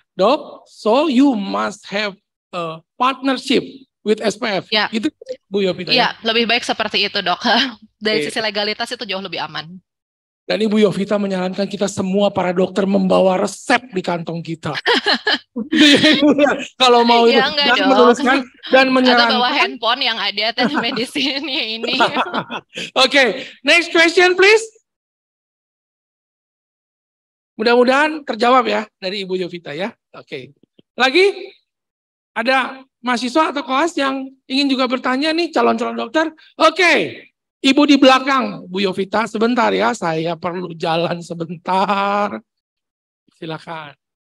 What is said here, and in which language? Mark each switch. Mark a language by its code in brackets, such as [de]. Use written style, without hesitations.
[en] Dok, so you must have a partnership with SPF. [id] Ya. Gitu, Bu Yovita. Iya, lebih baik seperti itu, Dok. Dari sisi legalitas itu jauh lebih aman. Dan Ibu Yovita menyarankan kita semua para dokter membawa resep di kantong kita. Kalau mau itu dan menuliskan dan menyarankan. Atau bawa handphone yang ada telemedicine ini. [en] Oke, next question please. [id] Mudah-mudahan terjawab ya dari Ibu Yovita ya. Oke. Lagi ada mahasiswa atau kelas yang ingin juga bertanya nih, calon-calon dokter. Oke. Ibu di belakang, Bu Yovita, sebentar ya, saya perlu jalan sebentar. Silakan.